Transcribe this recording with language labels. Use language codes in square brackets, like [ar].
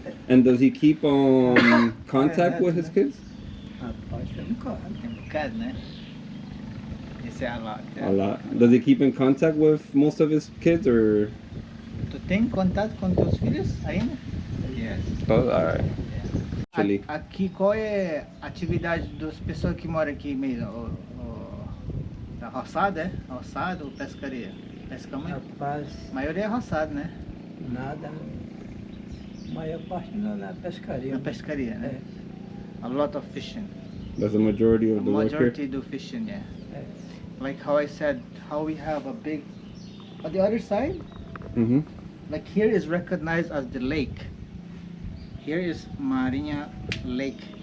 [en] And does he keep contact with his kids? [pt] Rapaz, tem Tem um bocado, né? Isso é [en] a lot. A lot. Does he keep in contact with most of his kids or? [pt] Tu tem contato com teus filhos ainda? [en] Yes. Oh, alright. Actually. [pt] Aqui, qual é a atividade das pessoas que moram aqui mesmo? A roçada, é? Roçada ou pescaria? Pesca muito? Rapaz, A maioria é roçada, né? nada. A maior parte na pescaria. Na pescaria, né? [en] A lot of fishing. That's the majority of the work here? Majority do fishing, yeah. Like how I said, how we have a big, on the other side, Mm-hmm. like here is recognized as the lake. Here is Marinha Lake.